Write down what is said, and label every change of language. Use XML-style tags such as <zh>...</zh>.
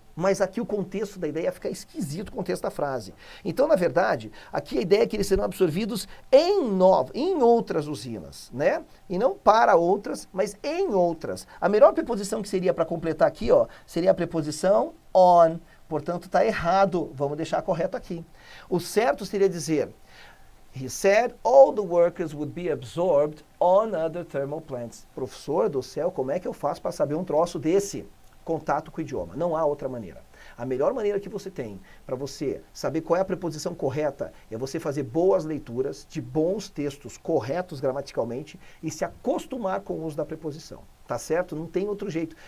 <pt>Mas aqui o contexto da ideia fica esquisito, o contexto da frase. Então, na verdade, aqui a ideia é que eles serão absorvidos em outras usinas, né? E não para outras, mas em outras. A melhor preposição que seria para completar aqui, ó, seria a preposição on. Portanto, está errado. Vamos deixar correto aqui. O certo seria dizer,</pt> <en>he said all the workers would be absorbed on other thermal plants.</en> <pt>Professor do céu, como é que eu faço para saber um troço desse? Contato com o idioma. Não há outra maneira. A melhor maneira que você tem para você saber qual é a preposição correta é você fazer boas leituras de bons textos corretos gramaticalmente e se acostumar com o uso da preposição. Tá certo? Não tem outro jeito.</pt>